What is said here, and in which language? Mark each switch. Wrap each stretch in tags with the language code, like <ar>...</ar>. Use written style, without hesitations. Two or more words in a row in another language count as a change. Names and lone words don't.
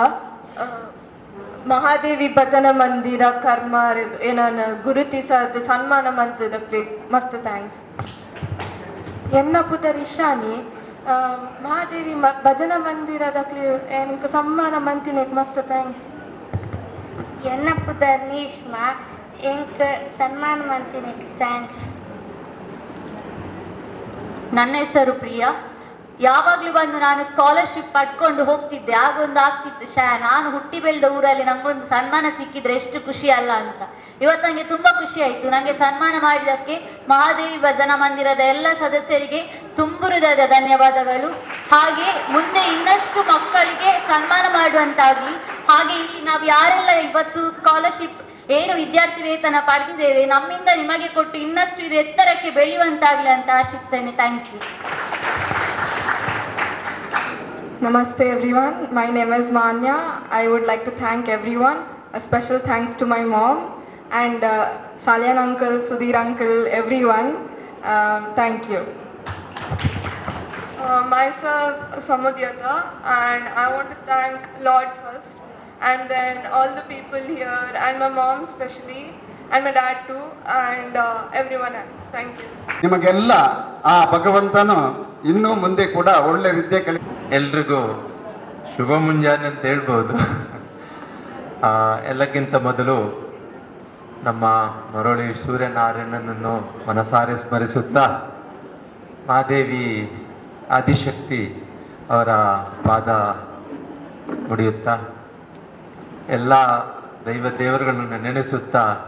<tcy>ಮಹಾದೇವಿ ಭಜನಾ ಮಂದಿರ ಕರ್ಮ ಏನನ್ನ ಗುರುತಿಸದ ಸನ್ಮಾನ ಮಂದಿರಕ್ಕೆ ಮಸ್ತ್ ಥ್ಯಾಂಕ್ಸ್. ಎನ್ನ ಪುದರ್ ಇಶಾನಿ. ಮಹಾದೇವಿ ಭಜನಾ ಮಂದಿರದಕ್ಕೆ ಏನಕ್ಕೆ ಸನ್ಮಾನ ಮಂತಿನೆಕ್ ಮಸ್ತ್ ಥ್ಯಾಂಕ್ಸ್. ಎನ್ನ ಪುದರ್ ನೀಶ್ಮಾ ಎಂಕ್ ಸನ್ಮಾನ ಮಂತಿನೆಕ್ ಥ್ಯಾಂಕ್ಸ್.</tcy> <kn>ನನ್ನ ಹೆಸರು ಪ್ರಿಯಾ. ಯಾವಾಗ್ಲೂ ಬಂದು ನಾನು ಸ್ಕಾಲರ್ಶಿಪ್ ಪಡ್ಕೊಂಡು ಹೋಗ್ತಿದ್ದೆ. ಆಗೊಂದು ಆಗ್ತಿತ್ತು ನಾನು ಹುಟ್ಟಿ ಬೆಳೆದ ಊರಲ್ಲಿ ನಂಗೊಂದು ಸನ್ಮಾನ ಸಿಕ್ಕಿದ್ರೆ ಎಷ್ಟು ಖುಷಿ ಅಲ್ಲ ಅಂತ. ಇವತ್ತು ನನಗೆ ತುಂಬಾ ಖುಷಿ ಆಯ್ತು. ನನಗೆ ಸನ್ಮಾನ ಮಾಡಿದ್ದಕ್ಕೆ ಮಹಾದೇವಿ ಭಜನಾ ಮಂದಿರದ ಎಲ್ಲ ಸದಸ್ಯರಿಗೆ ತುಂಬು ಹೃದಯದ ಧನ್ಯವಾದಗಳು. ಹಾಗೆ ಮುಂದೆ ಇನ್ನಷ್ಟು ಮಕ್ಕಳಿಗೆ ಸನ್ಮಾನ ಮಾಡುವಂತಾಗಿ, ಹಾಗೆ ಇಲ್ಲಿ ನಾವು ಯಾರೆಲ್ಲ ಇವತ್ತು ಸ್ಕಾಲರ್ಶಿಪ್ ಏನು ವಿದ್ಯಾರ್ಥಿ ವೇತನ ಪಡೆದಿದ್ದೇವೆ ನಮ್ಮಿಂದ ನಿಮಗೆ ಕೊಟ್ಟು ಇನ್ನಷ್ಟು ಇದು ಎತ್ತರಕ್ಕೆ ಬೆಳೆಯುವಂತಾಗಲಿ ಅಂತ ಆಶಿಸ್ತೇನೆ.</kn> <en>thank you. Namaste everyone. My name is Manya. I would like to thank everyone. A special thanks to my mom and Salyan uncle, Sudhir uncle, everyone. Thank you. Myself Samudyata, and I want to thank Lord first and then all the people here and my mom especially and my dad too and everyone else. Thank you.</en> <kn>ನಿಮಗೆಲ್ಲ ಆ ಭಗವಂತನು ಇನ್ನೂ ಮುಂದೆ ಕೂಡ ಒಳ್ಳೆ ವಿದ್ಯೆ ಕಲಿ. ಎಲ್ರಿಗೂ ಶುಭ ಮುಂಜಾನೆ ಅಂತ ಹೇಳ್ಬೋದು. ಎಲ್ಲಕ್ಕಿಂತ ಮೊದಲು ನಮ್ಮ ಮರಳಿ ಸೂರ್ಯನಾರಾಯಣನನ್ನು ಮನಸಾರೆ ಸ್ಮರಿಸುತ್ತಾ ಮಹಾದೇವಿ ಆದಿಶಕ್ತಿ ಅವರ ಪಾದ ಮುಡಿಯುತ್ತಾ ಎಲ್ಲ ದೇವರುಗಳನ್ನು ನೆನೆಸುತ್ತಾ</kn>